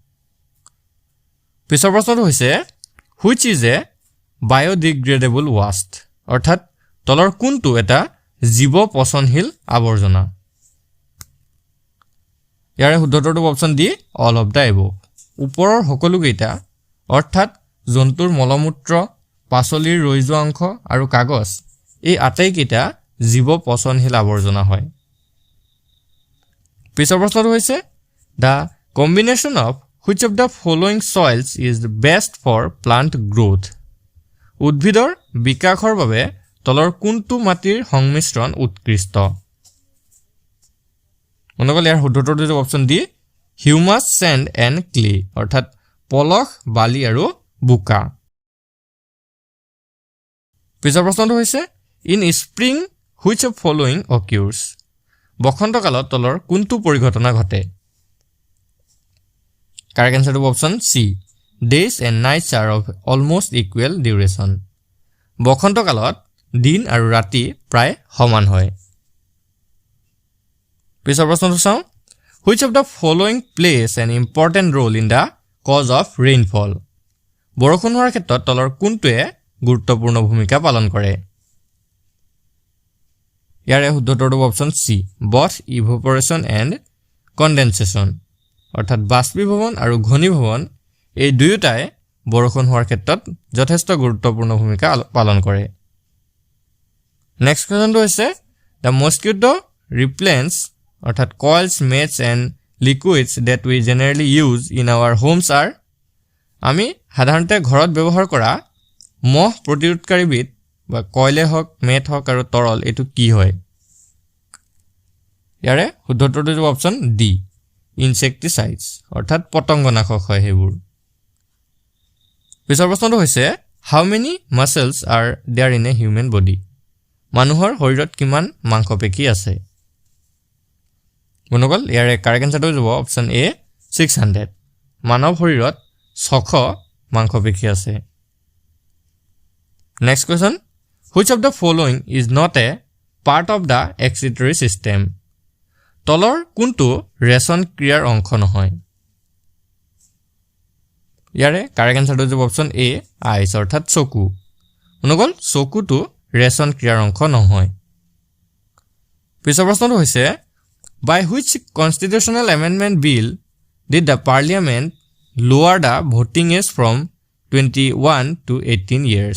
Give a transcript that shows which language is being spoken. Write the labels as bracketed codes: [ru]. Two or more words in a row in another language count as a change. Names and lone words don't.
[as] পিছৰ প্ৰশ্নটো হৈছে [en] which is a biodegradable waste [as] অৰ্থাৎ তলৰ কোনটো এটা জীৱ পচনশীল আৱৰ্জনা ইয়াৰে শুদ্ধ উত্তৰটো [en] option D all of the above [as] ওপৰৰ সকলোকেইটা অৰ্থাৎ জন্তুৰ মলমূত্ৰ পাচলিৰ ৰৈ যোৱা অংশ আৰু কাগজ এই আটাইকেইটা জীৱ পচনশীল আৱৰ্জনা হয় পিছৰ প্ৰশ্নটো হৈছে [en] the combination of which of the following soils is best for plant growth [as] উদ্ভিদৰ বিকাশৰ বাবে তলৰ কোনটো মাটিৰ সংমিশ্ৰণ উৎকৃষ্ট মনগল ইয়াৰ শুদ্ধ উত্তৰটো হ'ব [en] option D humus sand and clay [as] অৰ্থাৎ পলস বালি আৰু বোকা পিছৰ প্ৰশ্নটো হৈছে [en] in spring which of following occurs? [as] বসন্তকালত তলৰ কোনটো পৰিঘটনা ঘটে? [en] Correct answer to option C. Days and nights are of almost equal duration. [as] বসন্তকালত দিন আৰু ৰাতি প্ৰায় সমান হয়। পিছৰ প্ৰশ্নটো চাওঁ। [en] Which of the following plays an important role in the cause of rainfall? [as] বৰষুণ হোৱাৰ ক্ষেত্ৰত তলৰ কোনটোৱে গুৰুত্বপূৰ্ণ ভূমিকা পালন কৰে? ইয়াৰে শুদ্ধ উত্তৰটো [en] option C, both evaporation and condensation, [as] অৰ্থাৎ বাষ্পীভৱন আৰু ঘনীভৱন এই দুয়োটাই বৰষুণ হোৱাৰ ক্ষেত্ৰত যথেষ্ট গুৰুত্বপূৰ্ণ ভূমিকা পালন কৰে। নেক্সট কুৱেশ্যনটো হৈছে [en] the mosquito repellents, অৰ্থাৎ coils, nets and liquids that we generally use in our homes are, [as] আমি সাধাৰণতে ঘৰত ব্যৱহাৰ কৰা মহ প্ৰতিৰোধকাৰীবিধ বা কয়লে হওক, মেট হওক আৰু তৰল এইটো কি হয়? ইয়াৰে শুদ্ধ উত্তৰটো [en] option D, [as] ইনচেক্টিচাইডছ, অৰ্থাৎ পতংগনাশক হয় সেইবোৰ। পিছৰ প্ৰশ্নটো হৈছে [en] how many muscles are there in a human body? [as] মানুহৰ শৰীৰত কিমান মাংসপেশী আছে? বন্ধুসকল ইয়াৰে [en] correct answer [as] হ'ব [en] option A [as] 600। মানৱ শৰীৰত 600 মাংসপেশী আছে। [en] next question, which of the following is not a part of the excretory system? [as] তলৰ কোনটো ৰেচন ক্ৰিয়াৰ অংশ নহয়? ইয়াৰে [en] correct answer [as] হ'ব [en] option A eyes, [as] অৰ্থাৎ চকু। বন্ধুসকল চকুটো ৰেচন ক্ৰিয়াৰ অংশ নহয়। পিছৰ প্ৰশ্নটো হৈছে [en] by which constitutional amendment bill did the parliament lower the voting age from 21 to 18 years?